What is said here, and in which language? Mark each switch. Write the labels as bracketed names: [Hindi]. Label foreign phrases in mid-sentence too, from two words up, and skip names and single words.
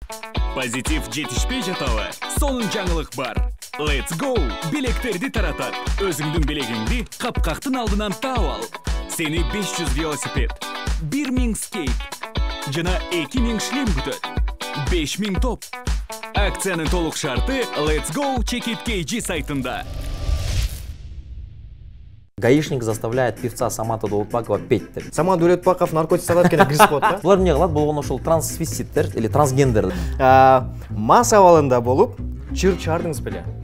[Kyrgyz] Позитив жетишпей жатабы. Сонун жаңылык бар. [English] Let's go! [Kyrgyz] Билектерди таратат. Өзүңдүн билегиңди капкактын алдынан таап ал. Сени 500 велосипед, 1000 скейт жана 2000 шлем күтөт. 5000 топ. Акциянын толук шарты Let's go Check It KG сайтында. [Russian] Гаишник заставляет певца Самата Даулетбекова петь. [Kyrgyz] Самат Даулетбеков наркотик сатат экен киргизип коет да. Булар эмне кылат? Болгону ошол трансвеститтер или трансгендер. Мас абалында болуп, чыр чардыңыз беле?